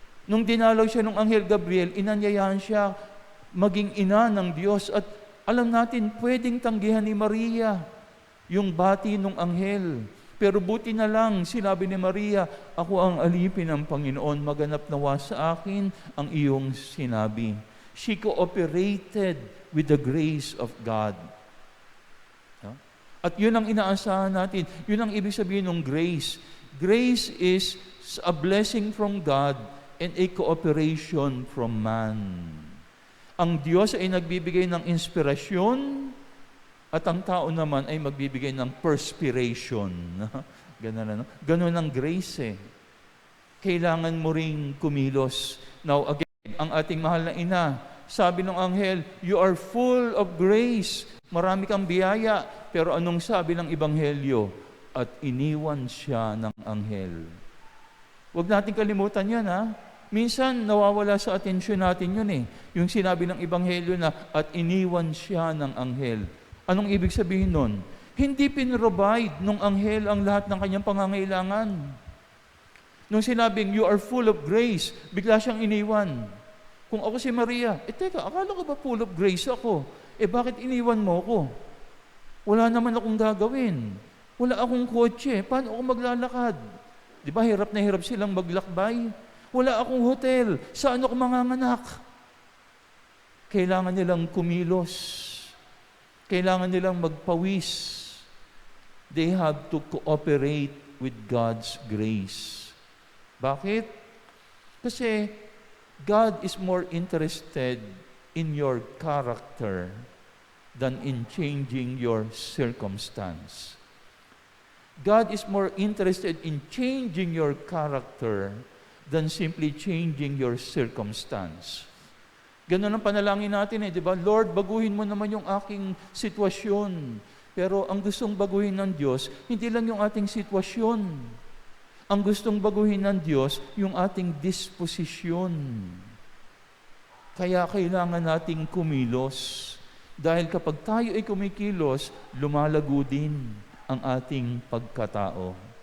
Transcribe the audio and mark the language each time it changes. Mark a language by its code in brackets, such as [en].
[tl] Nung dinalaw siya ng Anghel Gabriel, inanyayahan siya maging ina ng Diyos. At alam natin, pwedeng tanggihan ni Maria yung bati ng Anghel. Pero buti na lang, sinabi ni Maria, ako ang alipin ng Panginoon, maganap nawa sa akin ang iyong sinabi. [en] She cooperated with the grace of God. [tl] At yun ang inaasahan natin. Yun ang ibig sabihin ng grace. [en] Grace is a blessing from God and a cooperation from man. [tl] Ang Diyos ay nagbibigay ng inspirasyon, at ang tao naman ay magbibigay ng perspiration. Ganun, Ganun ang grace Kailangan mo ring kumilos. [en] Now again, [tl] ang ating mahal na ina, sabi ng anghel, [en] you are full of grace. [tl] Marami kang biyaya. Pero anong sabi ng ebanghelyo? At iniwan siya ng anghel. Huwag natin kalimutan yan Minsan, nawawala sa atensyon natin yun Yung sinabi ng ebanghelyo na, at iniwan siya ng anghel. Anong ibig sabihin nun? Hindi pinrovide nung anghel ang lahat ng kanyang pangangailangan. Nung sinabing, [en] you are full of grace, [tl] bigla siyang iniwan. Kung ako si Maria, teka, akala ko ba [en] full of grace [tl] ako? Bakit iniwan mo ko? Wala naman akong gagawin. Wala akong kotse. Paano ako maglalakad? Di ba, hirap na hirap silang maglakbay? Wala akong hotel. Saan ako manganganak? Kailangan nilang kumilos. Kailangan nilang magpawis. [en] They have to cooperate with God's grace. [tl] Bakit? Kasi [en] God is more interested in your character than in changing your circumstance. God is more interested in changing your character than simply changing your circumstance. [tl] Ganun ang panalangin natin di ba? Lord, baguhin mo naman yung aking sitwasyon. Pero ang gustong baguhin ng Diyos, hindi lang yung ating sitwasyon. Ang gustong baguhin ng Diyos, yung ating disposisyon. Kaya kailangan nating kumilos. Dahil kapag tayo ay kumikilos, lumalago din ang ating pagkatao.